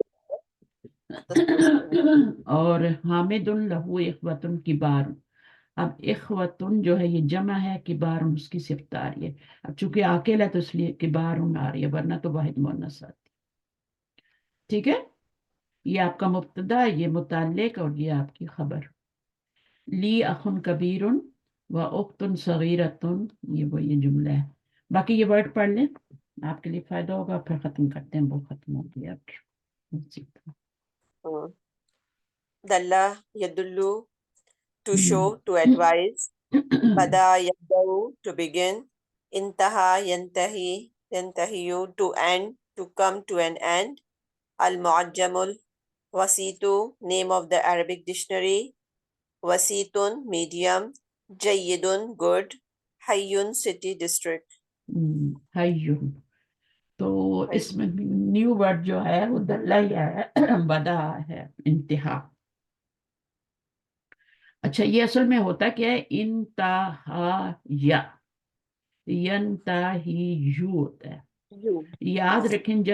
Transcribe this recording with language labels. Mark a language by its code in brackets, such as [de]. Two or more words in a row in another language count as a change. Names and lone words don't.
[ur] اور [ar] حامد لہو اخوتن کبار [ur] اب اخوتن جو ہے یہ جمع ہے کبار اس کی صفت آ رہی ہے اب چونکہ عاقل ہے تو اس لیے کبار آ رہی ہے ورنہ تو واحد مؤنث آتی ٹھیک ہے یہ آپ کا مبتدا یہ متعلق اور یہ آپ کی خبر [ar] لی اخن کبیر و اختن صغیرتن [ur] یہ جملہ ہے باقی یہ ورڈ پڑھ لیں آپ کے لیے فائدہ ہوگا پھر ختم کرتے ہیں وہ ختم ہو گیا [ar] دلہ یدلو [en] to show to advise [ar] بدا یبدأ [en] to begin [ar] انتہا ینتہی ینتہیو [en] to end to come to an end [ar] المعجم الوسیط [en] name of the Arabic dictionary وسیطٌ medium جید good حیٌ city district [ur] حیٌ تو اس میں [en] new word [ur] جو ہے وہ دلہ ہے بدا ہے انتہا اچھا یہ اصل میں ہوتا کیا ہے انتہا یا ینتہیو ہوتا ہے یاد رکھیں جب